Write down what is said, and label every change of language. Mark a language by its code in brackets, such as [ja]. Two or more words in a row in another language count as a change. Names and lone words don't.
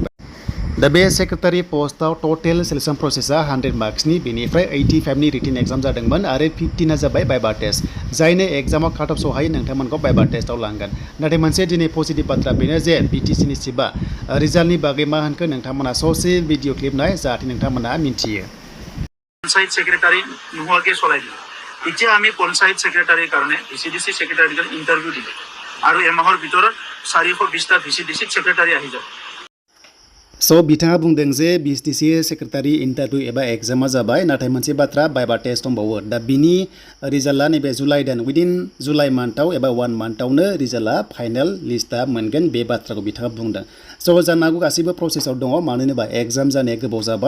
[brx] दा बे [en] secretary post [brx] टटेल [en] selection process [brx] 100 मार्क्सनि, बेनिफ्राय 85 नि [en] written exam [brx] जादोंमोन आरो 15 जाबाय [en] viva test. [brx] जायनो एग्जामाव [en] cut off [brx] सहायो नोंथांमोनखौ [en] viva test [brx] लांगोन। नाथाय मोनसे दिनै पजिटिभ बाथ्रा बेनो जे BTC नि चिफआ रिजाल्टनि बागै मा होनखो नोंथांमोना ससे [en] video clip [brx] नाय, जाहाथे नोंथांमोना मिन्थियो। [as] পঞ্চায়েত সেক্রেটারি নোহোৱাকে চলাই দিলে। এতিয়া আমি পঞ্চায়েত সেক্রেটারিৰ কাৰণে VCDC [en] secretary interview [as] দিলো আৰু এমাহৰ ভিতৰত 420টা VCDC সেক্রেটারি আহি যাব। [brx] स' बिथाङा बुंदों जे BCDC [en] secretary interview [brx] एबा एग्जामा जाबाय, नाथाय मोनसे बाथ्रा [en] viva test [brx] दंबावो। दा बिनि रिजाल्टआ नैबे जुलाइ दान, उइदिन [en] July month [brx] एबा 1 मान्थआवनो रिजाल्टआ [en] final list [brx] मोनगोन, बे बाथ्राखौ बिथाङा बुंदों। स' जानो हागौ गासैबो प्रसेसआव दङ, मानो होनोबा एग्जाम जानाया गोबाव जाबाय।